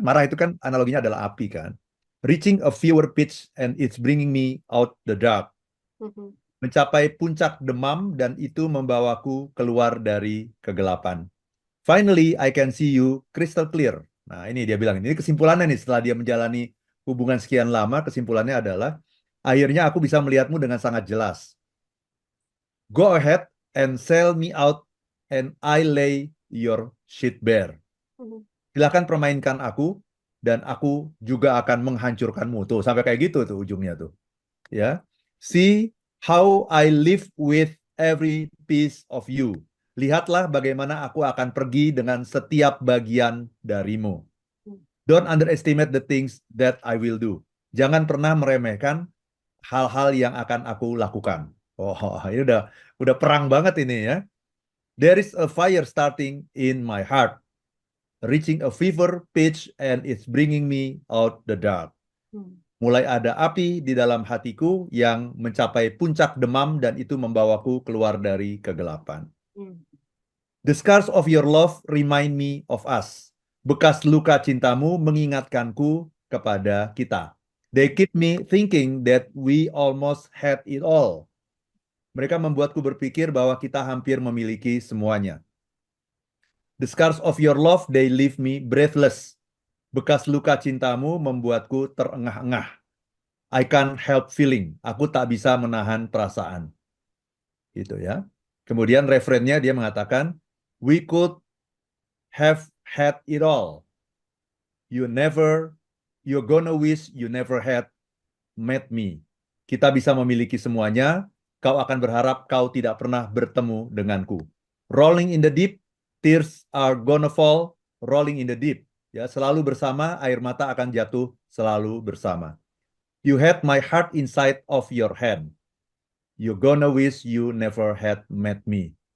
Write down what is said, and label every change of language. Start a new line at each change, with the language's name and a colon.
Indonesian: Marah itu kan analoginya adalah api kan.
English: Reaching a fever pitch and it's bringing me out the dark. Mhm.
Indonesian: Mencapai puncak demam dan itu membawaku keluar dari kegelapan.
English: Finally, I can see you crystal clear.
Indonesian: Nah, ini dia bilang. Ini kesimpulannya nih setelah dia menjalani hubungan sekian lama, kesimpulannya adalah akhirnya aku bisa melihatmu dengan sangat jelas.
English: Go ahead and sell me out and I lay your shit bare. Mhm.
Indonesian: Silakan permainkan aku dan aku juga akan menghancurkanmu. Tuh, sampai kayak gitu tuh ujungnya tuh. Ya.
English: See how I live with every piece of you.
Indonesian: Lihatlah bagaimana aku akan pergi dengan setiap bagian darimu.
English: Don't underestimate the things that I will do.
Indonesian: Jangan pernah meremehkan hal-hal yang akan aku lakukan. Oh, ini udah perang banget ini ya.
English: There is a fire starting in my heart, reaching a fever pitch and it's bringing me out the dark.
Indonesian: Mulai ada api di dalam hatiku yang mencapai puncak demam dan itu membawaku keluar dari kegelapan. Hmm.
English: The scars of your love remind me of us.
Indonesian: Bekas luka cintamu mengingatkanku kepada kita.
English: They keep me thinking that we almost had it all.
Indonesian: Mereka membuatku berpikir bahwa kita hampir memiliki semuanya.
English: The scars of your love, they leave me breathless.
Indonesian: Bekas luka cintamu membuatku terengah-engah.
English: I can't help feeling.
Indonesian: Aku tak bisa menahan perasaan. Gitu ya. Kemudian referennya dia mengatakan,
English: we could have had it all. You're gonna wish you never had met me.
Indonesian: Kita bisa memiliki semuanya, kau akan berharap kau tidak pernah bertemu denganku.
English: Rolling in the deep, tears are gonna fall, rolling in the deep.
Indonesian: Ya, selalu bersama, air mata akan jatuh selalu bersama.
English: You had my heart inside of your hand. You're gonna wish you never had met me.